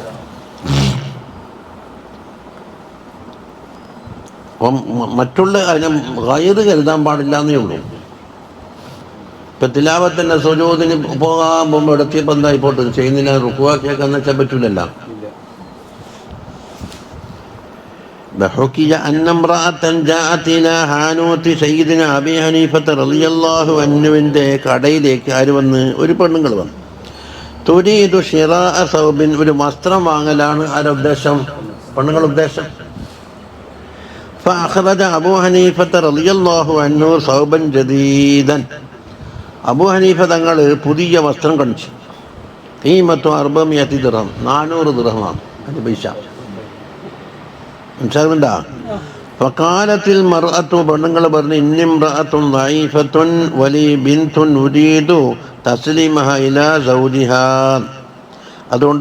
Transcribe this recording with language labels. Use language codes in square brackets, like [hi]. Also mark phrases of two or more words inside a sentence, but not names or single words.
[ml] അപ്പം മറ്റുള്ള അതിനെ ഖൈർ കരുതാൻ പാടില്ല എന്നേ ഉള്ളൂ. ഇപ്പം തിലാവത്തിൻ്റെ സുജൂദിന് പോകാൻ പോകുമ്പോൾ ഇടത്തിയപ്പോൾ എന്താ ഇപ്പോട്ട് ചെയ്യുന്നില്ല, റുക്കുവാക്കിയൊക്കെ വെച്ചാൽ പറ്റൂലല്ലോ. [ar] وحكي أن امرأة جاءت إلى حانوت سيدنا أبي حنيفة رضي الله عنه [ml] കടയിലേക്ക് ആര് വന്ന്, ഒരു പെണ്ണുങ്ങൾ വന്നു. [ar] تريد شراء ثوب, [ml] ഒരു വസ്ത്രം വാങ്ങലാണ് ആരുടെ ഉദ്ദേശം, പെണ്ണുങ്ങളുടെ ഉദ്ദേശം. [ar] فأخرج أبو حنيفة رضي الله عنه ثوبا جديدا, [ml] അബൂ ഹനീഫ തങ്ങൾ പുതിയ വസ്ത്രം കാണിച്ചു. [ar] قيمته 400 درهم, [ml] 400 ദിർഹമാണ് അതിൻ്റെ പൈസ, മനസ്സിലാകുന്നുണ്ടാ. [ar] فقالت المرأة, [ml] പെണ്ണുങ്ങൾ പറഞ്ഞു, [ar] إني امرأة ضعيفة ولي بنت أريد تسليمها إلى زوجها, അതുകൊണ്ട്